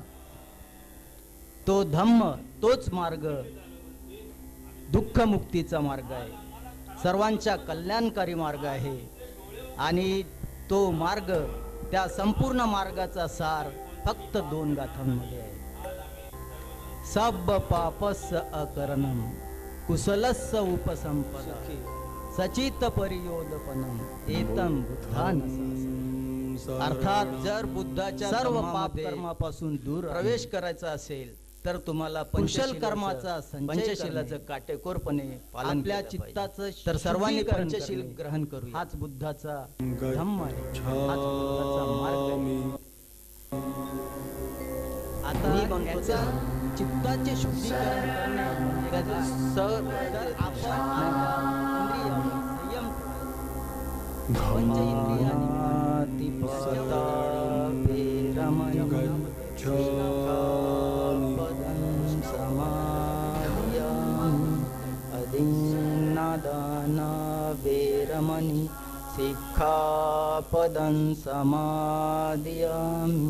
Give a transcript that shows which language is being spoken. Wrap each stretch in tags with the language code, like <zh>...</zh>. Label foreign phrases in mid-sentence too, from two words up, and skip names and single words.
<mr>तो धम्म, तोच मार्ग दुःखमुक्तीचा मार्ग आहे, सर्वांच्या कल्याणकारी मार्ग आहे. आणि तो मार्ग, त्या संपूर्ण मार्गाचा सार फक्त 2 गाथांमध्ये आहे.</mr> <pi>सब पापस्य अकरणम कुशलस्य उपसंपदा सचित परियोदपनम एतम बुद्धान.</pi> <mr>अर्थात जर बुद्धाच्या सर्व पाप कर्मापासून दूर प्रवेश करायचा असेल तर तुम्हाला कुशल कर्माचा, पंचशीलाचं काटेकोरपणे पालन, आपल्या चित्ताचं तर सर्वांनी पंचशील ग्रहण करू. हाच बुद्धाचा धम्म आहे, हाच बुद्धाचा मार्ग आहे. आता याचा चित्ताचे शुद्धीकरण करणे तर आपण</mr> <pi>संयम अदीनादाना वेरमणि सिक्खापदं समादियामि.</pi>